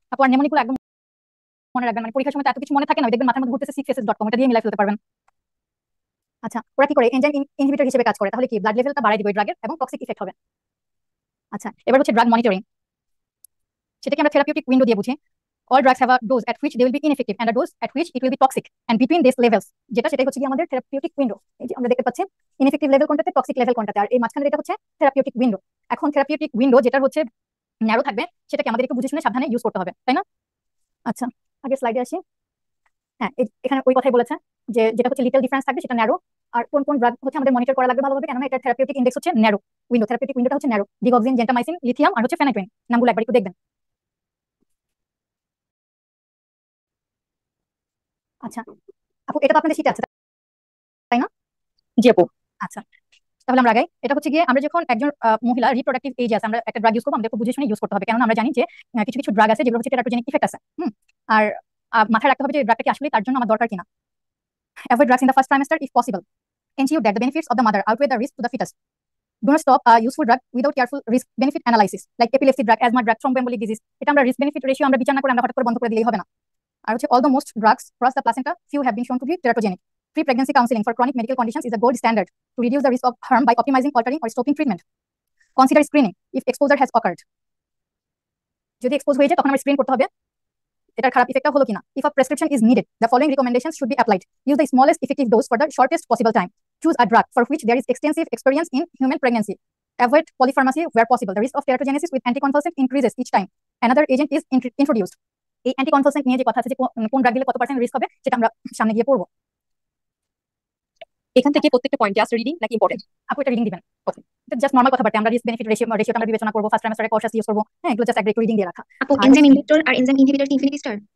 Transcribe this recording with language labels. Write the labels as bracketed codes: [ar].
[bn] আপু আর নেমোনিকগুলো একদম মনে রাখবেন, মানে পরীক্ষার সময় তো এত কিছু মনে থাকে না, দেখবেন মাথার মধ্যে ঘুরতেছে sickfaces.com, এটা দিয়ে মিলাই ফেলতে পারবেন। আচ্ছা, ওরা কি করে এনজাইম ইনহিবিটর হিসেবে কাজ করে, তাহলে কি ব্লাড লেভেলটা বাড়ায় দিবে ড্রাগের এবং টক্সিক ইফেক্ট হবে। আচ্ছা, এবার হচ্ছে ড্রাগ মনিটরিং, সেটাকে আমরা থেরাপিউটিক উইন্ডো দিয়ে বুঝি। [en] All drugs have a dose at which they will be ineffective and a dose at which it will be toxic, and between these levels [bn] সেটাই হচ্ছে কি আমাদের থেরাপিউটিক উইন্ডো। এই যে আমরা দেখতে পাচ্ছি ইনএফেক্টিভ লেভেল কোনটাতে, টক্সিক লেভেল কোনটাতে, আর এই মাঝখানে এটা হচ্ছে থেরাপিউটিক উইন্ডো। এখন থেরাপিউটিক উইন্ডো যেটা হচ্ছে ন্যারো থাকবে, সেটাকে আমাদের একটু বুঝে শুনে সাবধানে ইউজ করতে হবে, তাই না? আচ্ছা, আগের স্লাইডে আসি। হ্যাঁ, এখানে ওই কথাই বলেছে যে যেটা হচ্ছে লিটল ডিফারেন্স থাকবে সেটা ন্যারো, আর কোন কোন ড্রাগ হচ্ছে আমাদের মনিটর করা লাগবে ভালোভাবে, কেননা এটা থেরাপিউটিক ইন্ডেক্স হচ্ছে ন্যারো উইন্ডো, থেরাপিউটিক উইন্ডোটা হচ্ছে ন্যারো। ডিগক্সিন, জেন্টামাইসিন, লিথিয়াম, আর হচ্ছে ফেনাইটুইন, নামগুলো একবার একটু দেখবেন। আচ্ছা আপু, এটা তো আপনাদের শীটে আছে তাই না? জি আপু। আচ্ছা, তাহলে আমরা আগাই। এটা হচ্ছে গিয়ে আমরা যখন একজন মহিলা রিপ্রোডাক্টিভ এজ আছে, আমরা একটা ড্রাগ ইউজ করবো, আমাদের বুঝে শুনে ইউজ করতে হবে, কেননা আমরা জানি যে কিছু কিছু ড্রাগ আছে যেগুলো হচ্ছে টেরাটোজেনিক ইফেক্ট আছে। আর মাথায় রাখতে হবে যে ড্রাগটা কি আসলে তার জন্য আমার দরকার কিনা। [en] Avoid drugs in the first trimester if possible. Ensure that the benefits of the mother outweigh the risk to the foetus. Do not stop a useful drug without careful risk benefit analysis, like epilepsy drug, asthma drug, thromboembolic disease. [bn] এটা আমরা risk benefit ratio আমরা বিচার না করে আমরা হঠাৎ করে বন্ধ করে দিলেই হবে না। আর হচ্ছে [en] all the most drugs cross the placenta, few have been shown to be teratogenic. Pre-pregnancy counseling for chronic medical conditions is a gold standard to reduce the risk of harm by optimizing, altering, or stopping treatment. Consider screening if exposure has occurred. [bn] যদি expose হয়ে যায় তখন আমরা screen করতে হবে এটার খারাপ ইফেক্টটা হলো কিনা। [en] If a prescription is needed, the following recommendations should be applied. Use the smallest effective dose for the shortest possible time. Choose a drug for which there is extensive experience in human pregnancy. Avoid polypharmacy where possible. The risk of teratogenesis with anticonvulsant increases each time another agent is introduced. [bn] এই anticonvulsant নিয়ে যে কথা আছে যে কোন drug দিলে কত percent risk হবে সেটা আমরা সামনে গিয়ে পড়বো। এখান থেকে প্রত্যেকটা পয়েন্ট জাস্ট রিডিং নাকি ইম্পর্টেন্ট? আপু এটা রিডিং দিবেন, ওকে, এটা জাস্ট নর্মাল কথাবার্তা, আমরা রিস্ক বেনিফিট রেশিওটা আমরা বিবেচনা করবো, ফার্স্ট ট্রাইমেস্টারে কশাস ইউজ করবো, হ্যাঁ, এগুলো জাস্ট একটু রিডিং দিয়ে রাখা। আপু আর এনজাইম ইনহিবিটর আর এনজাইম ইনহিবিটর কি ইনফিনিটি স্টার?